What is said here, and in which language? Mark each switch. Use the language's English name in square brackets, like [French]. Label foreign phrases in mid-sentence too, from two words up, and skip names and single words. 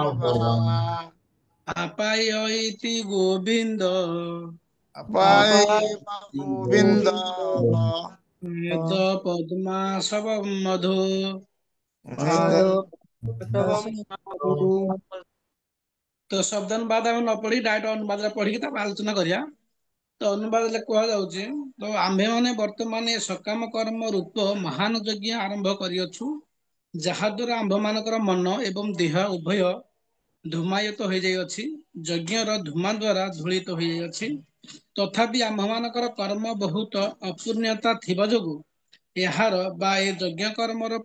[Sanskrit] भव आपाययति गोविन्द अपायैव गोविन्द पादपद्मासवं मधु पादपद्मासवं मधु [Hindi] तो शब्द अनुवाद [Odia] ଆମେ ନ ପଢି ଡାଇରେକ୍ଟ ଅନୁବାଦରେ ପଢିକି ତାପରେ ଆଲୋଚନା କରିବା ତ ଅନୁବାଦରେ କୁହାଯାଉଛି ତ ଆମ୍ଭେମାନେ ବର୍ତ୍ତମାନ ଏ ସକାମ କର୍ମ ରୂପ ମହାନ ଯଜ୍ଞ ଆରମ୍ଭ କରିଅଛୁ ଯାହା ଦ୍ୱାରା ଆମ୍ଭମାନଙ୍କର ମନ ଏବଂ ଦେହ ଉଭୟ ଧୂମାୟିତ ହୋଇଯାଇଅଛି ଯଜ୍ଞର ଧୂମା ଦ୍ୱାରା ଧୂଳିତ ହୋଇଯାଇଅଛି ତଥାପି ଆମ୍ଭମାନଙ୍କର କର୍ମ ବହୁତ ଅପୂର୍ଣ୍ଣତା ଥିବା ଯୋଗୁଁ ଏହାର ବା ଏ ଯଜ୍ଞ କର୍ମର